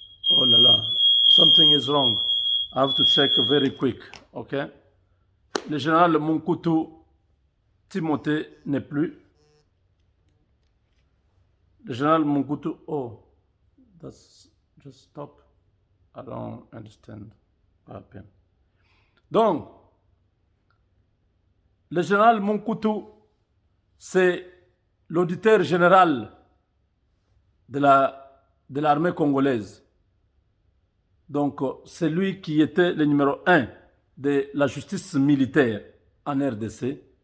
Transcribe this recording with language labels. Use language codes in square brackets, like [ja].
[fr] Oh là là, [en] something is wrong. I have to check very quick, ok? [fr] Le général Munkutu Timothée n'est plus. [en] Le général Munkutu, oh, that's just stop. I don't understand what happened. [fr] Donc, le général Munkutu, c'est l'auditeur général de l'armée congolaise. Donc, c'est lui qui était le numéro 1 de la justice militaire en RDC.